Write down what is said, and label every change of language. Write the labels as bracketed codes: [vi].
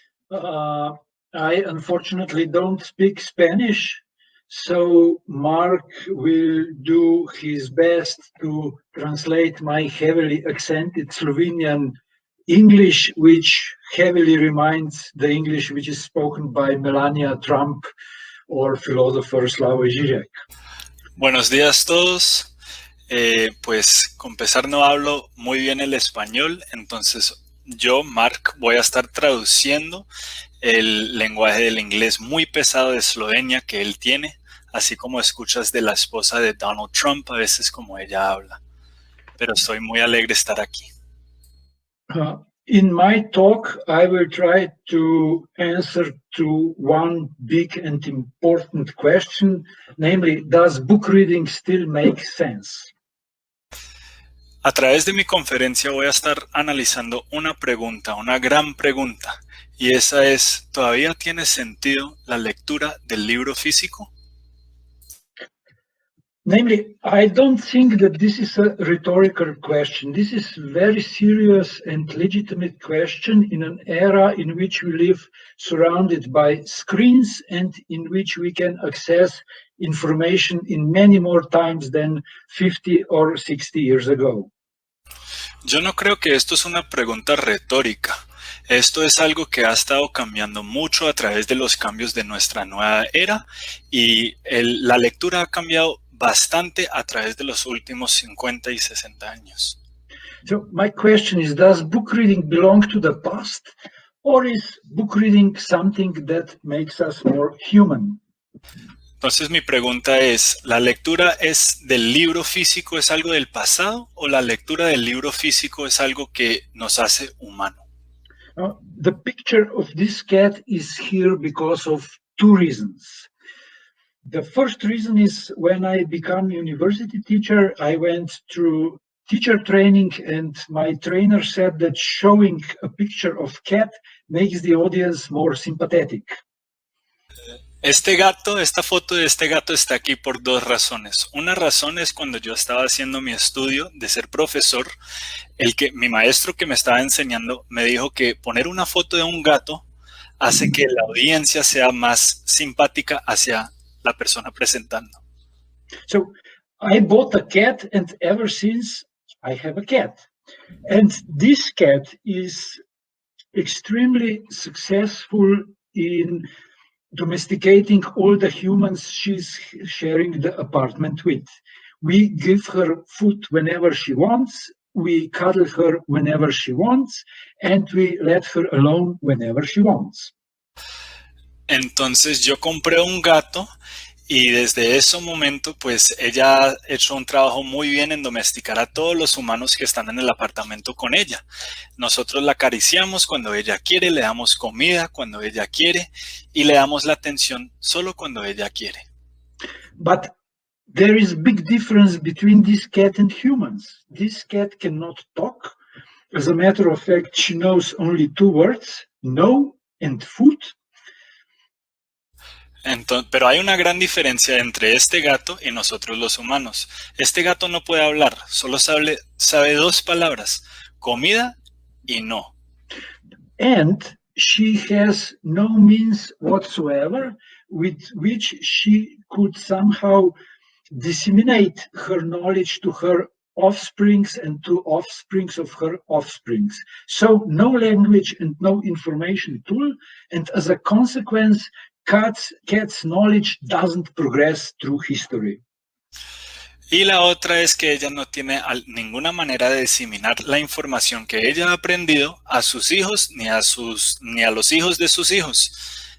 [en] I unfortunately don't speak Spanish, so Mark will do his best to translate my heavily accented Slovenian English, which heavily reminds the English which is spoken by Melania Trump or philosopher Slavoj Žižek. [es] Buenos días todos. Pues con empezar no hablo muy bien el español, entonces yo, Mark, voy a estar traduciendo el lenguaje del inglés muy pesado de Eslovenia que él tiene, así como escuchas de la esposa de Donald Trump, a veces como ella habla. Pero estoy muy alegre de estar aquí. [en] In my talk, I will try to answer to one big and important question, namely, does book reading still make sense? [es] A través de mi conferencia voy a estar analizando una pregunta, una gran pregunta, y esa es, ¿todavía tiene sentido la lectura del libro físico? [en] Namely, I don't think that this is a rhetorical question. This is a very serious and legitimate question in an era in which we live surrounded by screens and in which we can access information in many more times than 50 or 60 years ago. [es] Yo no creo que esto es una pregunta retórica. Esto es algo que ha estado cambiando mucho a través de los cambios de nuestra nueva era y la lectura ha cambiado bastante a través de los últimos 50 y 60 años. [en] So my question is, does book reading belong to the past, or is book reading something that makes us more human? [es] Entonces mi pregunta es, ¿la lectura del libro físico es algo del pasado o la lectura del libro físico es algo que nos hace humano? [en] The picture of this cat is here because of two reasons. The first reason is when I became a university teacher, I went through teacher training and my trainer said that showing a picture of cat makes the audience more sympathetic. [es] Esta foto de este gato está aquí por dos razones. Una razón es cuando yo estaba haciendo mi estudio de ser profesor, mi maestro que me estaba enseñando me dijo que poner una foto de un gato hace que la audiencia sea más simpática hacia la persona presentando. [en] So I bought a cat and ever since I have a cat. And this cat is extremely successful in domesticating all the humans she's sharing the apartment with. We give her food whenever she wants, we cuddle her whenever she wants, and we let her alone whenever she wants. [es] Entonces yo compré un gato y desde ese momento pues ella ha hecho un trabajo muy bien en domesticar a todos los humanos que están en el apartamento con ella. Nosotros la acariciamos cuando ella quiere, le damos comida cuando ella quiere y le damos la atención solo cuando ella quiere. [en] But there is a big difference between this cat and humans. This cat cannot talk. As a matter of fact, she knows only two words, no and food. [es] Entonces, pero hay una gran diferencia entre este gato y nosotros los humanos. Este gato no puede hablar, solo sabe dos palabras, comida y no. [en] And she has no means whatsoever with which she could somehow disseminate her knowledge to her offsprings and to offsprings of her offsprings. So no language and no information tool, and as a consequence, cat's knowledge doesn't progress through history. [es] Y la otra es que ella no tiene ninguna manera de diseminar la información que ella ha aprendido a sus hijos ni a los hijos de sus hijos.